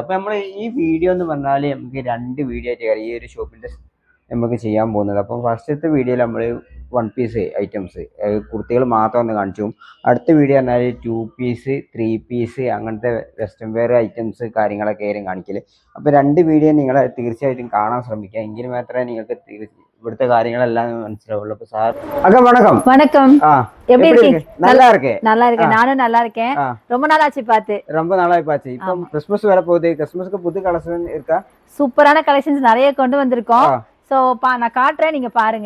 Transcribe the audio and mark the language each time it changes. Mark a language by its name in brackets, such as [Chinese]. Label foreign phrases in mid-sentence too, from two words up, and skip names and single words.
[Malayalam] അപ്പോൾ നമ്മൾ ഈ വീഡിയോ എന്ന് പറഞ്ഞാൽ നമുക്ക് 2 വീഡിയോ ആയിട്ട് ഈ ഒരു ഷോപ്പിൻ്റെ നമുക്ക് ചെയ്യാൻ പോകുന്നത്. അപ്പം ഫസ്റ്റത്തെ വീഡിയോയിൽ നമ്മൾ 1 പീസ് ഐറ്റംസ് കുർത്തികൾ മാത്രം ഒന്ന് കാണിച്ചു. അടുത്ത വീഡിയോ പറഞ്ഞാൽ 2 പീസ് 3 പീസ് അങ്ങനത്തെ വെസ്റ്റേൺ വെയർ ഐറ്റംസ് കാര്യങ്ങളൊക്കെ ആയിരിക്കും കാണിക്കൽ. അപ്പോൾ 2 വീഡിയോ നിങ്ങൾ തീർച്ചയായിട്ടും കാണാൻ ശ്രമിക്കുക, എങ്കിൽ മാത്രമേ നിങ്ങൾക്ക് ഇവിടുത്തെ കാര്യങ്ങളെല്ലാം മനസ്സിലാവുള്ളൂ. [Tamil] அப்ப சார் அக்கா வணக்கம். வணக்கம். எப்படி இருக்கீங்க? நல்லா இருக்கேன். நல்லா இருக்கேன், நானும் நல்லா இருக்கேன். ரொம்ப நாள் ஆச்சு பார்த்து. ரொம்ப நாளாய் பாச்சு. இப்போ கிறிஸ்மஸ் வர போகுது, கிறிஸ்மஸ்க்கு புது கலெக்ஷன் இருக்கா? சூப்பரான கலெக்ஷன்ஸ் நிறைய கொண்டு வந்திருக்கோம். சோ நான் காட்றேன், நீங்க பாருங்க.